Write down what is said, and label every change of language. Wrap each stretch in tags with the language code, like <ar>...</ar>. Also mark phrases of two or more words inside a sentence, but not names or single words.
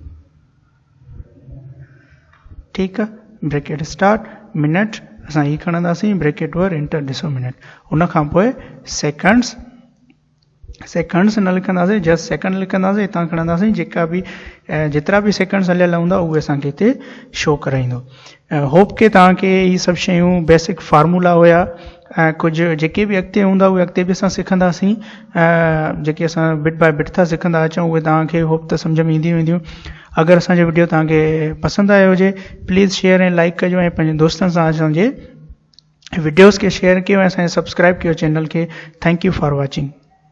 <sd>ठीकु आहे</sd> <en>bracket start minute</en> <sd>असां ही खणंदासीं</sd> <en>bracket over enter</en> <sd>ॾिसो मिनट उन खां पोइ सेकंड्स न लिखंदासीं</sd> <en>just second</en> <sd>लिखंदासीं हितां खणंदासीं जेका बि जेतिरा बि सेकंड्स हलियल हूंदा उहे असांखे हिते शो कराईंदो होप के तव्हांखे हीअ सभु शयूं</sd> <en>basic formula</en> <sd>हुया ऐं कुझु जेके बि अॻिते हूंदा उहे अॻिते बि असां सिखंदासीं जेके असां</sd> <en>bit by bit</en> <sd>था सिखंदा अचूं उहे तव्हांखे होप त सम्झ में ईंदियूं वेंदियूं अगरि असांजो वीडियो तव्हांखे पसंदि आयो हुजे</sd> <en>please share</en> <sd>ऐं लाइक कजो ऐं पंहिंजे दोस्तनि सां असांजे वीडियोज़ खे शेयर कयो ऐं असांखे सब्सक्राइब कयो चैनल खे</sd> <en>thank you for watching</en>